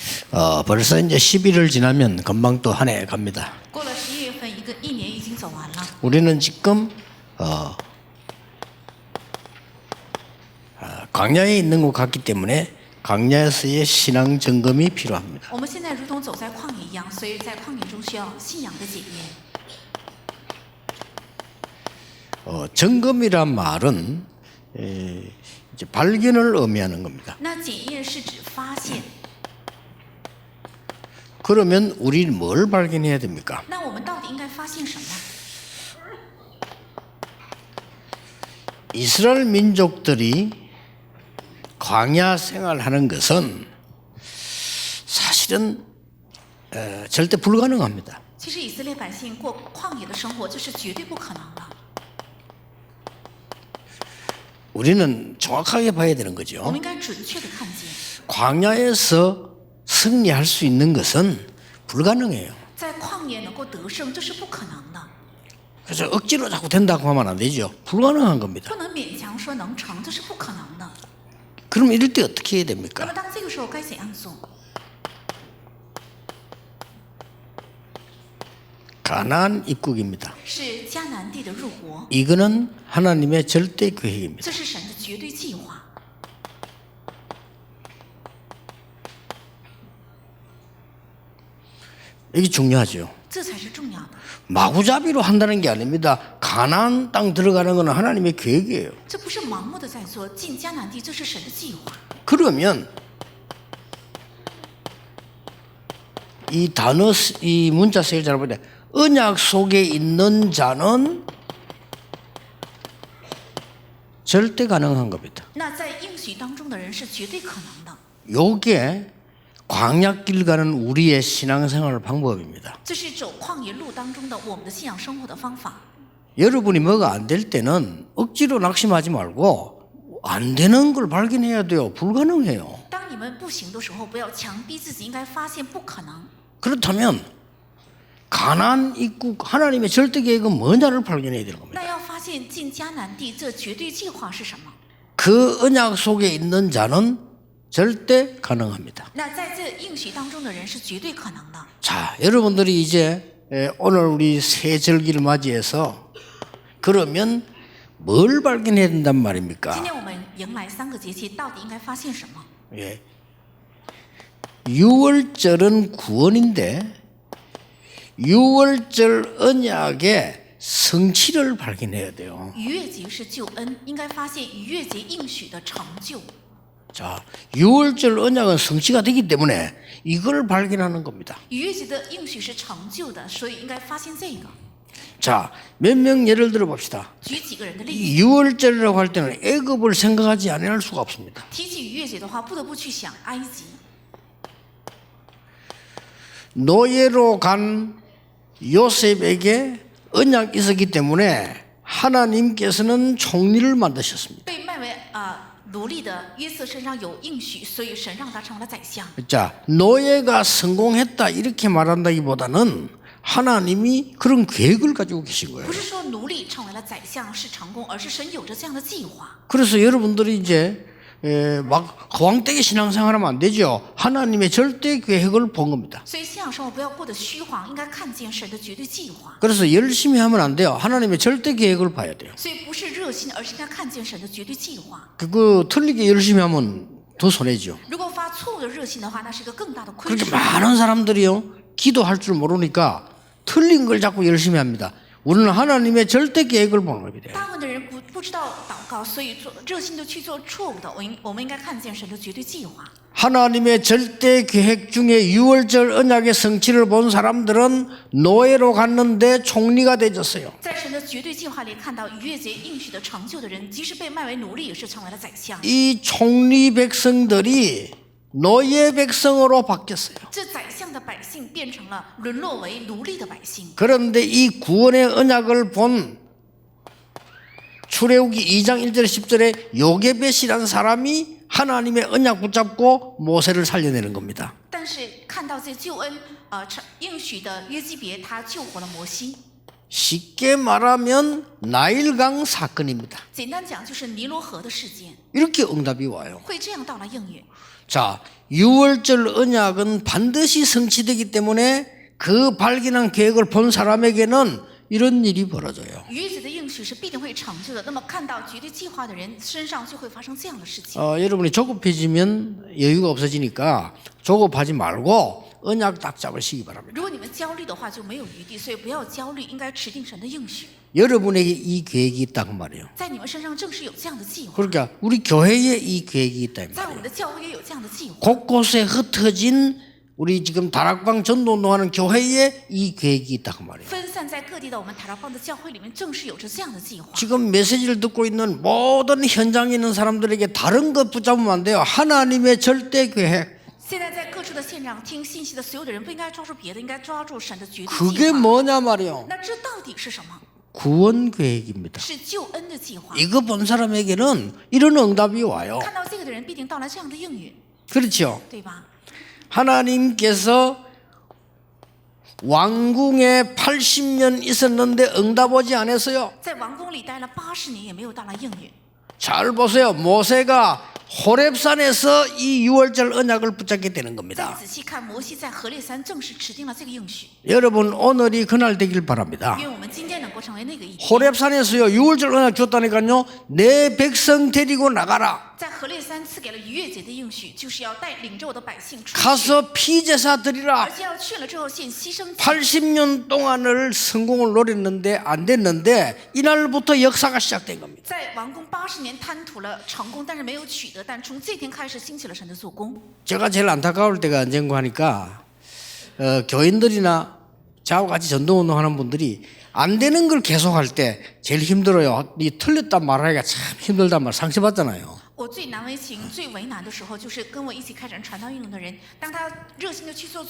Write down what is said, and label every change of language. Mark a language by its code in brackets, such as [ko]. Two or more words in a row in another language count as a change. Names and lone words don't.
[ko] 벌써 이제 11월 지나면 금방 또 한 해 갑니다. [zh] 过了11月份，一年已经走完了。 [ko] 우리는 지금 광야에 있는 것 같기 때문에 광야에서의 신앙 점검이 필요합니다. [zh] 我们现在如同走在旷野一样，所以在旷野中需要信仰的检验。 [ko] 점검이란 말은 이제 발견을 의미하는 겁니다. [zh] 那检验是指发现， [ko] 그러면 우리는 뭘 발견해야 됩니까? [zh] 那我们到底应该发现什么？ [ko] 이스라엘 민족들이 광야 생활하는 것은 사실은 절대 불가능합니다. [zh] 其实以色列百姓过旷野的生活，这是绝对不可能的。 [ko] 우리는 정확하게 봐야 되는 [zh] 我 [ko] 거죠. [zh] 们应该准确的看见， [ko] 광야에서 승리할 수 있는 것은 불가능해요. [zh] 在旷野能够得胜，这是不可能的， [ko] 그래서 억지로 자꾸 된다고 하면 안 되죠. 불가능한 겁니다. [zh] 不能勉强说能成，这是不可能的。 [ko] 그럼 이럴 때 어떻게 해야 [zh] 那么 [ko] 됩니까? [zh] 当这个时候该怎样做？ [ko] 가나안 입국입니다. [zh] 是迦南地的入国， [ko] 이거는 하나님의 절대 계획입니다. [zh] 这是神的绝对计划。 [ko] 이게 중요하죠. [zh] 这才是重要的， [ko] 마구잡이로 한다는 게 아닙니다. 가나안 땅 들어가는 것은 하나님의 계획이에요. [zh] 这不是盲目的在做。进迦南地，这是神的计划。 [ko] 그러면 이 단어 이 문자 세를 잘 보자. 언약 속에 있는 자는 절대 가능한 겁니다. [zh] 那在应许当中的人是绝对可能的， [ko] 요게 광야길 가는 우리의 신앙생활 방법입니다. [zh] 这是走旷野路当中的我们的信仰生活的方法。 [ko] 여러분이 뭐가 안 될 때는 억지로 낙심하지 말고 안 되는 걸 발견해야 돼요. 불가능해요. [zh] 当你们不行的时候，不要强逼自己，应该发现不可能。 [ko] 그렇다면 가나안 입국 하나님의 절대 계획은 뭐냐를 발견해야 되는 겁니다. [zh] 那要发现进迦南地这绝对计划是什么？ [ko] 그 언약 속에 있는 자는 절대 가능합니다. [zh] 那在这应许当中的人是绝对可能的。 [ko] 자, 여러분들이 이제 오늘 우리 새 절기를 맞이해서 그러면 뭘 발견해야 된단 [zh] 今 [ko] 말입니까? [zh] 天我们迎来3个节气，到底应该发现什么？ [ko] 예. 6월절은 구원인데 6월절 언약의 성취를 발견해야 돼요. [zh] 逾越节是救恩，应该发现逾越节应许的成就。 [ko] 자, 6월절 언약은 성취가 되기 때문에 이걸 발견하는 겁니다. [zh] 逾越节的应许是成就的，所以应该发现这个。 [ko] 자, 몇 명 예를 들어 봅시다. [zh] 举几个人的例子， [ko] 이 6월절이라고 할 때는 애굽을 생각하지 않을 수가 없습니다. [zh] 提起逾越节的话，不得不去想埃及。 [ko] 노예로 간 요셉에게 언약이 있었기 때문에 하나님께서는 총리를 만드셨습니다. [zh] 被卖为奴隶的约瑟身上有应许，所以神让他成了宰相。 [ko] 자, 노예가 성공했다 이렇게 말한다기보다는 하나님이 그런 계획을 가지고 계신 거예요. [zh] 不是说奴隶成为了宰相是成功，而是神有着这样的计划。 [ko] 그래서 여러분들이 이제 막 허황되게 신앙생활하면 안 되죠. 하나님의 절대 계획을 본 겁니다. [zh] 所以信仰生活不要过得虚晃，应该看见神的绝对计划。 [ko] 그래서 열심히 하면 안 돼요. 하나님의 절대 계획을 봐야 돼요. [zh] 所以不是热心，而是应该看见神的绝对计划。 [ko] 그거 틀리게 열심히 하면 더 손해죠. [zh] 如果发错误的热心的话，那是一个更大的亏 [ko] 그렇게 [zh] 损。 [ko] 많은 사람들이요 기도할 줄 모르니까 틀린 걸 자꾸 열심히 합니다. 우리는 하나님의 절대 계획을 보는 겁니다. [zh] 大部分的人不知道祷告，所以热心的去做错误的。我们应该看见神的绝对计划。 [ko] 하나님의 절대 계획 중에 6월절 언약의 성취를 본 사람들은 노예로 갔는데 총리가 되졌어요. [zh] 在神的绝对计划里看到逾越节应许的成就的人，即使被卖为奴隶，也是成为了宰相。 [ko] 이 총리 백성들이 노예 백성으로 바뀌었어요. [zh] 这宰相的百姓变成了沦落为奴隶的百姓。 [ko] 그런데 이 구원의 언약을 본 출애굽기 2장 1절 10절에 요게벳이라는 사람이 하나님의 언약 붙잡고 모세를 살려내는 겁니다. [zh] 但是看到这救恩应许的约基别，他救活了摩西。 [ko] 쉽게 말하면 나일강 사건입니다. [zh] 简单讲就是尼罗河的事件， [ko] 이렇게 응답이 와요. [zh] 会这样到来应允。 [ko] 자, 6월절 언약은 반드시 성취되기 때문에 그 발견한 계획을 본 사람에게는 이런 일이 벌어져요. [zh] 逾越节的应许是必定会成就的，那么看到绝对计划的人身上就会发生这样的事情。 [ko] 여러분이 조급해지면 여유가 없어지니까 조급하지 말고 언약 딱 잡으시기 바랍니다. [zh] 如果你们焦虑的话，就没有余地，所以不要焦虑，应该持定神的应许。 [ko] 여러분에게 이 계획이 있다고 말이에요. [zh] 在你们身上正是有这样的计划， [ko] 그러니까 우리 교회에 이 계획이 있다. [zh] 在我们的教会也有这样的计划。 [ko] 곳곳에 흩어진 우리 지금 다락방 전도운동하는 교회에 이 계획이 있다고 말이에요. [zh] 分散在各地的我们塔拉邦的教会里面，正是有着这样的计划。 [ko] 지금 메시지를 듣고 있는 모든 현장에 있는 사람들에게 다른 것 붙잡으면 안 돼요. 하나님의 절대 계획. [zh] 现在在各处的现场听信息的所有的人，不应该抓住别的，应该抓住神的绝对 [ko] 그게 [zh] 计划。 [ko] 뭐냐 말이에요. [zh] 那这到底是什么？ [ko] 구원 계획입니다. [zh] 是救恩的计划。 [ko] 이거 본 사람에게는 이런 응답이 와요. [zh] 看到这个的人，必定到来这样的应允， [ko] 그렇죠. [zh] 对吧？ [ko] 하나님께서 왕궁에 80년 있었는데 응답 오지 않았어요. [zh] 在王宫里待了80年，也没有到来应允。 [ko] 잘 보세요. 모세가 호렙산에서 이 6월절 언약을 붙잡게 되는 [zh] 再 [ko] 겁니다. [zh] 仔细看，摩西在何烈山正式持定了这个应许。 [ko] 여러분 오늘이 그날 되길 바랍니다. [zh] 愿我们今天能够成为那个一天。 [ko] 호렙산에서요 6월절 언약 줬다니까요. 내 백성 데리고 나가라. [zh] 在何烈山赐给了逾越节的应许，就是要带领着我的百姓出去， [ko] 가서 피제사 드리라. [zh] 而且要去了之后献牺牲祭。 [ko] 80년 동안을 성공을 노렸는데 안 됐는데 이날부터 역사가 시작된 겁니다. [zh] 在王宫80年贪图了成功，但是没有取得，但从这天开始兴起了神的做工。 [ko] 제가 제일 안타까울 때가 언젠가 하니까 교인들이나 저하고 같이 전도운동하는 분들이 안 되는 걸 계속할 때 제일 힘들어요. 이 틀렸단 말하기가 참 힘들단 말 상처받잖아요. [zh] 我最难为情、最为难的时候，就是跟我一起开展传道运动的人，当他热心的去做错